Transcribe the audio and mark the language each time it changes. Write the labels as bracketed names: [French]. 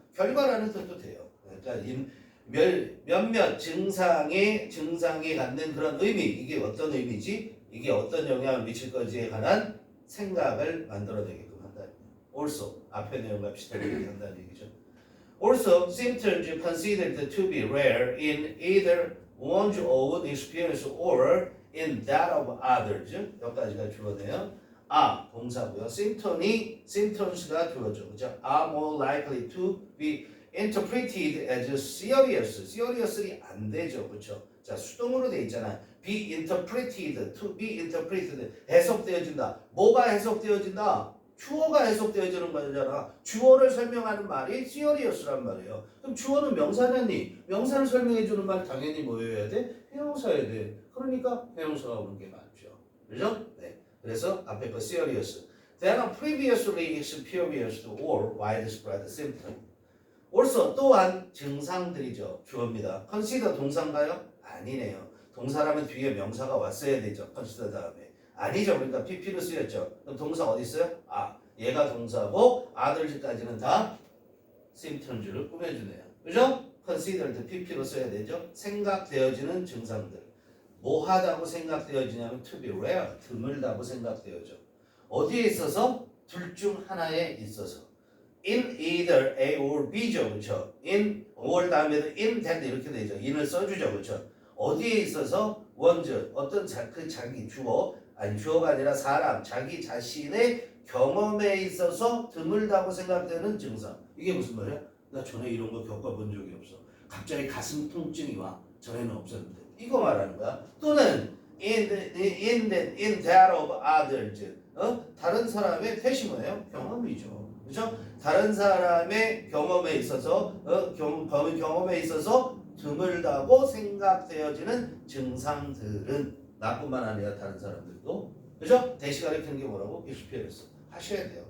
[Korean] 결과라는 뜻도 돼요. 그러니까 몇몇 증상이 갖는 그런 의미 이게 어떤 의미지? 이게 어떤 영향을 미칠 건지에 관한 생각을 만들어내게끔 한다는 거예요. Also 앞에 내용과 비슷하게 한다는 얘기죠. [English] Also symptoms considered to be rare in either one's own experience or in that of others. [Korean] 여기까지가 주어네요. 동사고요. symptoms가 주어죠. 그죠? [English] are more likely to be interpreted as serious. seriously [Korean] 안 되죠. 그렇죠? 자, 수동으로 돼 있잖아. [English] be interpreted, to be interpreted. [Korean] 해석되어진다. 뭐가 해석되어진다? 주어가 해석되어지는 거잖아. 주어를 설명하는 말이 serious란 말이에요. 그럼 주어는 명사냐니? 명사를 설명해주는 말 당연히 뭐여야 돼? 형용사여야 돼. 그러니까 형용사가 오는 게 맞죠. 그죠? 네. 그래서 앞에 거 serious. [English] Then previously experienced or widespread symptom. [Korean] also 또한 증상들이죠. 주어입니다. consider 동사인가요? 아니네요. 동사라면 뒤에 명사가 왔어야 되죠. consider 다음에. 아니죠. 그러니까 pp로 쓰였죠. 그럼 동사 어디 있어요? 아, 얘가 동사고 other까지는 다 symptoms를 꾸며주네요. 그죠? considered pp로 써야 되죠. 생각되어지는 증상들. 뭐하다고 생각되어지냐면 [English] to be rare, [Korean] 드물다고 생각되어져. 어디에 있어서? 둘 중 하나에 있어서. [English] in either A or B [Korean] 죠. 그렇죠? in or 다음에도 in that 이렇게 되죠. in을 써주죠. 그렇죠? 어디에 있어서? 원즈 어떤 그 자기 주어 아니 주어가 아니라 사람 자기 자신의 경험에 있어서 드물다고 생각되는 증상. 이게 무슨 말이야? 나 전에 이런 거 겪어본 적이 없어. 갑자기 가슴 통증이 와. 전에는 없었는데. 이거 말하는 거야. 또는 [English] in that of others. [Korean] 다른 사람의 대시 뭐예요? 경험이죠. 그렇죠? 다른 사람의 경험에 있어서 경험에 있어서 드물다고 생각되어지는 증상들은 나뿐만 아니라 다른 사람들도 그죠? 대시 가리키는 게 뭐라고? experience 하셔야 돼요.